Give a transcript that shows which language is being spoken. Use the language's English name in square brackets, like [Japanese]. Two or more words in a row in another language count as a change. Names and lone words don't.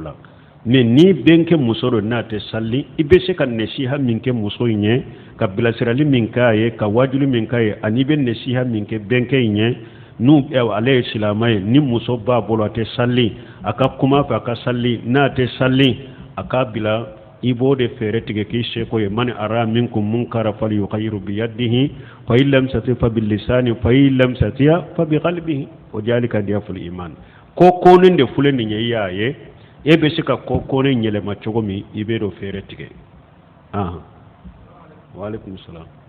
[Bambara] la mais ni bɛnkɛ muso do n'a tɛ sali i bɛ se ka nasiha min kɛ muso in ye ka bilasirali min k'a ye ka wajuli min k'a ye ani bɛ nasiha min kɛ bɛnkɛ in ye n'u ale ye silama ye ni muso b'a bolo a tɛ sali a ka kuma fɛ a ka sali n'a tɛ sali a k'a bila i b'o de fɛɛrɛ tigɛ k'i seko ye [Arabic] من رأى منكم منكرا فليغيره بيده فإن لم يستطع فبلسانه فإن لم يستطع فبقلبه وذلك أضعف الإيمان [Bambara] ko konin de fulen ni ye y'a ye e bɛ se ka ko konin yɛlɛma cogo min i bɛ do fɛɛrɛ tigɛ [Arabic] وعليكم السلام